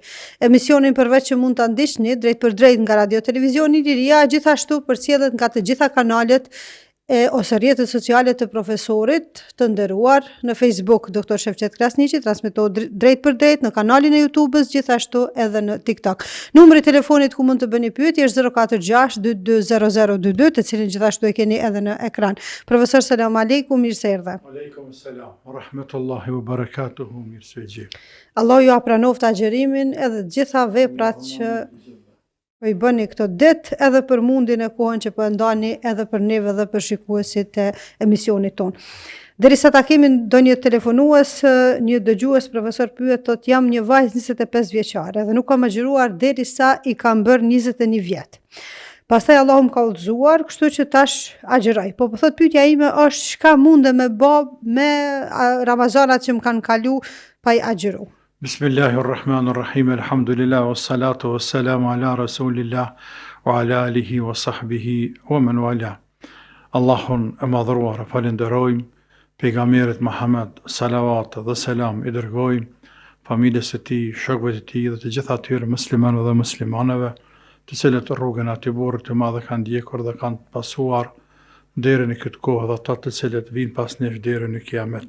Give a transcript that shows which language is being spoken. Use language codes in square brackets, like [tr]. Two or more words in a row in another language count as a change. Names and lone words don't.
[sq] Emisionin përveç që mund ta ndiqni drejt për drejt nga radio televizioni Liria, gjithashtu përcjellet nga të gjitha kanalet ose rrjetet sociale të profesorit të nderuar në Facebook Dr. Shefqet Krasniqi, transmetohet drejt për drejt në kanalin e YouTube-s, gjithashtu edhe në TikTok. Numri i telefonit ku mund të bëni pyetje është 046 220022, të cilin gjithashtu e keni edhe në ekran. Profesor, [ar] سلام عليكم, [sq] mirë se erdha. [ar] عليكم السلام, ورحمة الله وبركاته, [sq] mirë se gjej. Allah ju apranoft agjerimin edhe të gjitha veprat që po i bëni këtë ditë, edhe për mundin e kohën që po e ndani, edhe për neve dhe për shikuesit e emisionit ton. Derisa ta kemi ndonjë telefonues, një dëgjues profesor pyet, thot jam një vajzë 25 vjeçare dhe nuk kam agjëruar derisa i kam bërë 21 vjet. Pastaj Allahu më ka udhëzuar, kështu që tash agjëroj. Po thot pyetja ime është çka mundem me bë me Ramazanat që më kanë kalu pa i agjëruar. [ar] بسم الله الرحمن الرحيم، الحمد لله، والصلاة والسلام على رسول الله، وعلى آله وصحبه، ومن والاه. [sq] Allahun e madhruar, falenderojmë, pejgamberit Muhammed, salavat dhe selam i dërgojmë, familjes e tij, shokëve të tij dhe të gjitha atyre muslimanëve dhe muslimaneve, të cilët rrugën aty burrë të madhe kanë ndjekur dhe kanë pasuar deri në këtë kohë dhe ata të cilët vinë pas nesh deri në kiamet.